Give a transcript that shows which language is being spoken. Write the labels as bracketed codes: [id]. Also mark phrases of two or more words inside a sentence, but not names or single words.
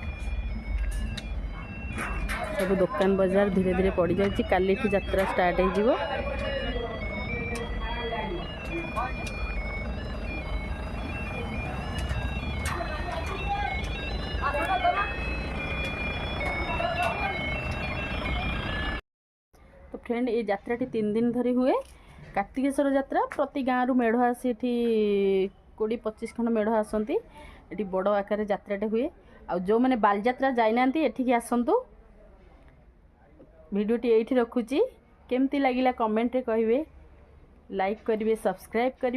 [or] ସବୁ ଦୋକାନ ବଜାର ଧୀରେ ଧୀରେ ପଡ଼ିଯାଉଛି। କାଲିଠୁ ଯାତ୍ରା ଷ୍ଟାର୍ଟ ହେଇଯିବ। ତ ଫ୍ରେଣ୍ଡ, ଏହି ଯାତ୍ରାଟି 3 ଦିନ ধରି ହୁଏ। କାର୍ତ୍ତିକେଶ୍ୱର ଯାତ୍ରା ପ୍ରତି ଗାଁରୁ ମେଢ଼ ଆସି ଏଠି 20-25 ଖଣ୍ଡ ମେଢ଼ ଆସନ୍ତି। ଏଠି ବଡ଼ ଆକାରରେ ଯାତ୍ରାଟେ ହୁଏ। ଆଉ ଯେଉଁମାନେ ବାଲିଯାତ୍ରା ଯାଇନାହାନ୍ତି ଏଠିକି ଆସନ୍ତୁ। ଭିଡ଼ିଓଟି ଏଇଠି ରଖୁଛି। କେମିତି ଲାଗିଲା କମେଣ୍ଟରେ କହିବେ, ଲାଇକ୍ କରିବେ, ସବସ୍କ୍ରାଇବ୍ କରିବେ।